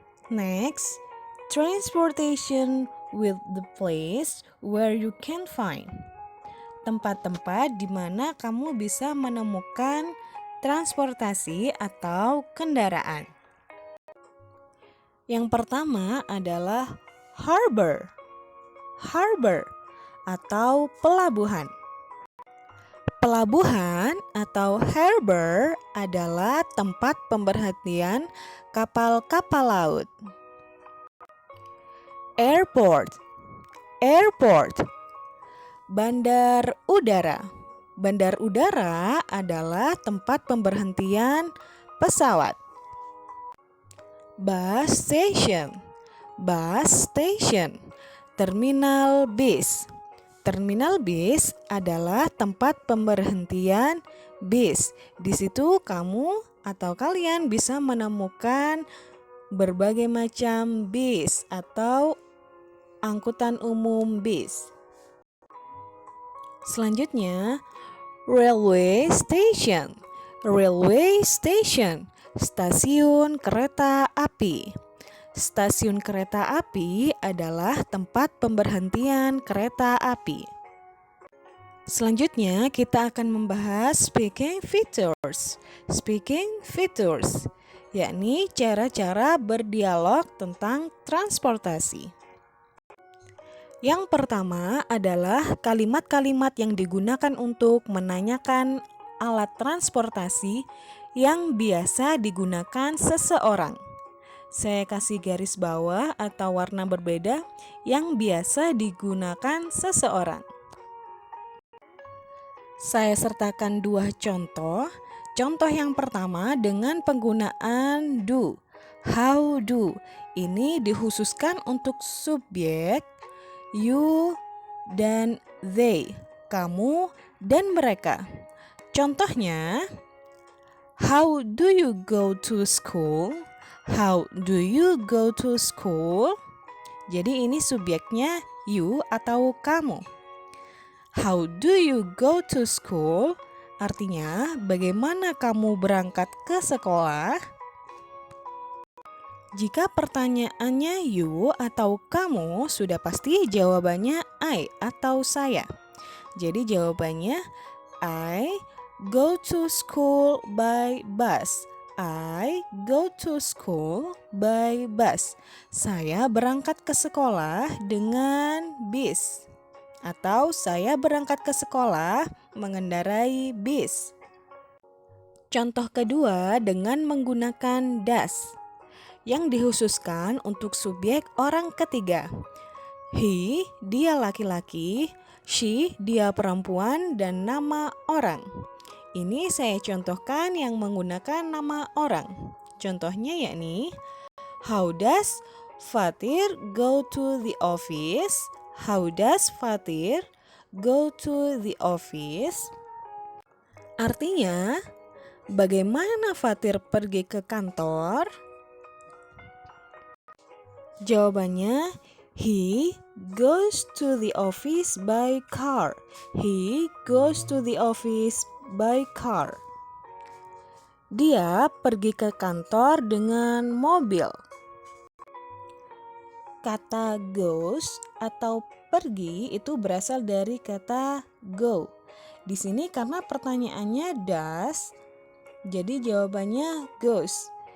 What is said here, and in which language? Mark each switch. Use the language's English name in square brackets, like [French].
[English] Next, transportation with the place where you can find. [Indonesian] tempat-tempat di mana kamu bisa menemukan transportasi atau kendaraan. Yang pertama adalah harbor. Harbor atau pelabuhan. Pelabuhan atau harbor adalah tempat pemberhentian kapal-kapal laut. [English] Airport. Airport. Bandar udara. [Indonesian] Bandar udara adalah tempat pemberhentian pesawat. [English] Bus station. Bus station. [Indonesian] Terminal bis. Terminal bis adalah tempat pemberhentian bis. Di situ kamu atau kalian bisa menemukan berbagai macam bis atau angkutan umum bis. [English] Selanjutnya, railway station. [Indonesian] Railway station, stasiun kereta api. Stasiun kereta api adalah tempat pemberhentian kereta api. Selanjutnya, kita akan membahas speaking features. Speaking features, yakni cara-cara berdialog tentang transportasi. Yang pertama adalah kalimat-kalimat yang digunakan untuk menanyakan alat transportasi yang biasa digunakan seseorang. Saya kasih garis bawah atau warna berbeda yang biasa digunakan seseorang. Saya sertakan dua contoh. Contoh yang pertama dengan penggunaan do. [English] How do. [Indonesian] Ini dikhususkan untuk subjek you dan they, kamu dan mereka. Contohnya, [English] how do you go to school? How do you go to school? [Indonesian] Jadi ini subjeknya you atau kamu. [English] How do you go to school? [Indonesian] Artinya, bagaimana kamu berangkat ke sekolah? Jika pertanyaannya you atau kamu, sudah pasti jawabannya I atau saya. Jadi jawabannya [English] I go to school by bus. I go to school by bus. [Indonesian] Saya berangkat ke sekolah dengan bis. Atau saya berangkat ke sekolah mengendarai bis. Contoh kedua dengan menggunakan das yang dikhususkan untuk subjek orang ketiga. He, dia laki-laki, she, dia perempuan, dan nama orang. Ini saya contohkan yang menggunakan nama orang. Contohnya yakni, [English] how does Fatir go to the office? How does Fatir go to the office? [Indonesian] Artinya, bagaimana Fatir pergi ke kantor? Jawabannya, [English] he goes to the office by car. He goes to the office by car. [Indonesian] Dia pergi ke kantor dengan mobil. Kata goes atau pergi itu berasal dari kata go. Di sini karena pertanyaannya does, jadi jawabannya goes.